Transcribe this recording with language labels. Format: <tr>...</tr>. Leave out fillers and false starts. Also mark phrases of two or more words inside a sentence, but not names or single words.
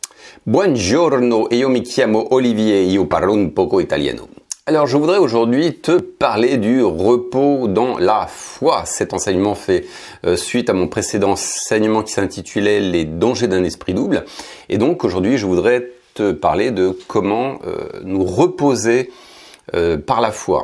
<it>Buongiorno, io mi chiamo Olivier, io parlo un poco italiano.</it> <fr>Alors je voudrais aujourd'hui te parler du repos dans la foi. Cet enseignement fait suite à mon précédent enseignement qui s'intitulait Les dangers d'un esprit double. Et donc aujourd'hui je voudrais te parler de comment nous reposer par la foi.</fr>